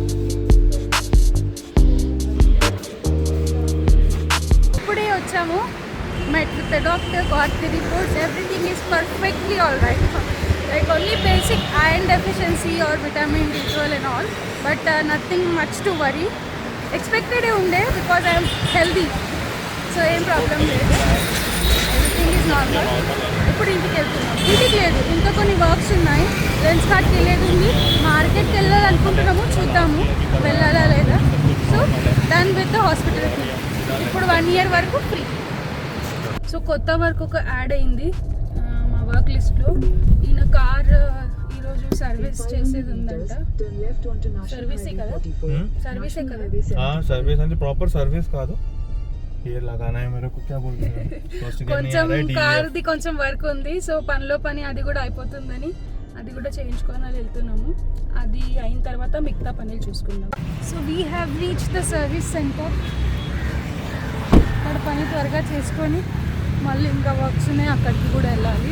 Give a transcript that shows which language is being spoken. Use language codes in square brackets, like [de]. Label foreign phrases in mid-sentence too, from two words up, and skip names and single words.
[te] ఇప్పుడే వచ్చాము. [en] met with the doctor, got the reports, everything is perfectly all right. Like only basic iron deficiency or vitamin D12 and all, but nothing much to worry. Expected unde because I am healthy, so ఏం ప్రాబ్లం లేదు. everything is normal. [te] ఇప్పుడు ఇంటికి వెళ్తున్నాం. ఇంటికి లేదు, ఇంకా కొన్ని వర్క్స్ ఉన్నాయి. లెన్స్ కార్ట్కి వెళ్ళేది ఉంది, మార్కెట్కి వెళ్ళాలనుకుంటున్నాము, చూద్దాము వెళ్ళాలా లేదా. [en] so done with the hospital fee. ఇప్పుడు 1 year వరకు ఫ్రీ. [te] సో కొత్త వర్క్ ఒక యాడ్ అయింది మా వర్క్ లిస్ట్లో. ఈయన కార్ ఈరోజు సర్వీస్ చేసేది ఉందంట. సర్వీసే కదా, సర్వీసే కదా. సర్వీస్ అంటే [en] proper service [te] కాదు, [hi] ये लगाना है मेरे को, क्या बोलते हैं [te] కొంచెం కార్ది కొంచెం వర్క్ ఉంది, సో పనిలో పని అది కూడా అయిపోతుందని అది కూడా చేయించుకొని వెళ్తున్నాము. అది అయిన తర్వాత మిగతా పనులు చూసుకుందాం. [en] so we have reach the service center. [te] అక్కడ పని త్వరగా చేసుకొని మళ్ళీ ఇంకా వర్క్స్ ఉన్నాయి, అక్కడికి కూడా వెళ్ళాలి.